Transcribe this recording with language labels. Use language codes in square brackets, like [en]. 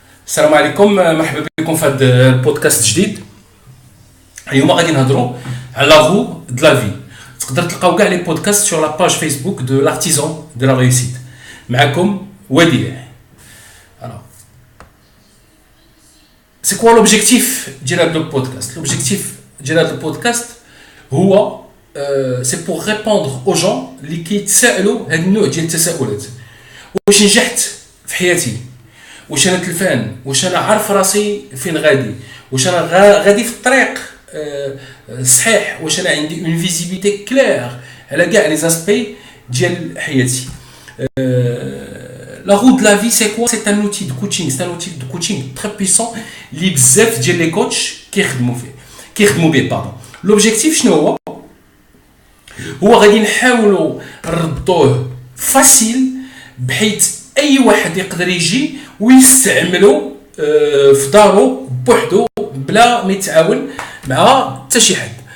[ar] السلام عليكم، مرحبا بكم في هذا البودكاست جديد. اليوم غادي نهضروا على لا رو دو لا في. تقدر تلقاو كاع لي بودكاست [fr] sur la page Facebook de l'artisan de la réussite. [ar] معكم وديع. [fr] Alors, c'est quoi l'objectif [ar] ديال هذا البودكاست؟ l'objectif ديال هذا البودكاست هو [fr] c'est pour répondre aux gens [ar] اللي كيتسائلوا هذا النوع ديال التساؤلات. واش نجحت في حياتي؟ واش انا تلفان؟ واش انا عارف راسي فين غادي؟ واش انا غادي في الطريق صحيح؟ واش انا عندي اون فيزيبيتي كلير على كاع لي زاسبي ديال حياتي؟ لا [fr] roue de la vie c'est quoi? C'est un outil de coaching, c'est un outil de coaching très puissant [ar] اللي بزاف ديال لي كوتش كيخدموا به باردون. لوبجيكتيف شنو هو غادي نحاولوا نردوه فاسيل بحيث اي واحد يقدر يجي ويستعملو في دارو بوحدو بلا ما يتعاون مع حتى شي حد.